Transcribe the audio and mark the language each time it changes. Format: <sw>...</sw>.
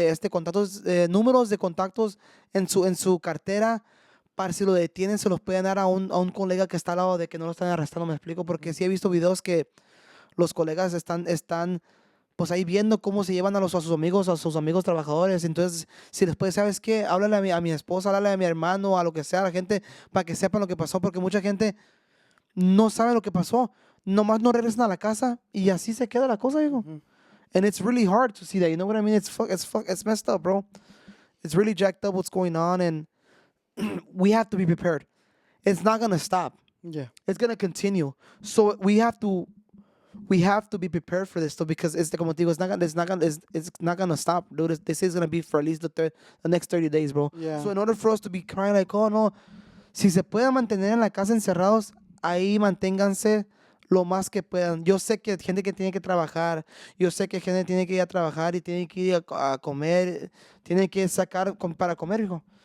<es>contactos, números de contactos en su cartera para si lo detienen se los pueden dar a un colega que está al lado de que no lo están arrestando, me explico, porque sí he visto videos que los colegas están pues ahí viendo cómo se llevan a sus amigos trabajadores. Entonces, si después, ¿sabes qué? Háblale a mi esposa, háblale a mi hermano, a lo que sea, a la gente, para que sepan lo que pasó, porque mucha gente no sabe lo que pasó. nomás no regresan a la casa y así se queda la cosa, viejo.</es> <en>And it's really hard to see that. You know what I mean? It's messed up, bro. It's really jacked up what's going on, and we have to be prepared. It's not gonna stop. Yeah. It's gonna continue. So we have to be prepared for this, though, because</en> <es>como te digo,</es> <en>it's not gonna stop, dude. This is gonna be for at least the next 30 days, bro. Yeah. So in order for us to be crying like, oh no,</en> <es>si se pueden mantener en la casa encerrados, ahí manténganse lo más que puedan. Yo sé que hay gente que tiene que trabajar, yo sé que hay gente que tiene que ir a trabajar y tiene que ir a comer, tiene que sacar para comer, hijo.</es>